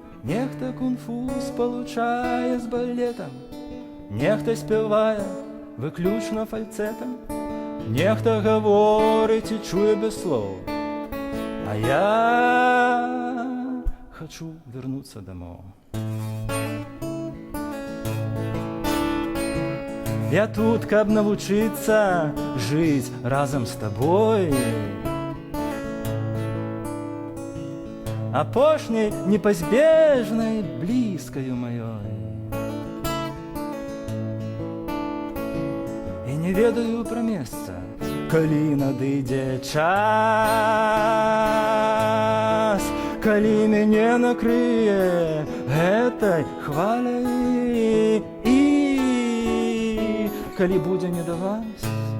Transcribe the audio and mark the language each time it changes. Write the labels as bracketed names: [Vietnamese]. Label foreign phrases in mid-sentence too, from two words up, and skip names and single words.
[Belarusian] Нехта кунг-фу спалучае з балетам, нехта спявае выключна фальцэтам, нехта гаворыць і чуе без слоў. [Russian] А я хочу вернуться домой. [Belarusian] Я тут, каб навучыцца жыць разам з табой, апошняй непазбежнай блізкаю маёй. І не ведаю пра месца, калі надыдзе час, калі мяне накрые гэтай хваляй, і калі будзе не да вас,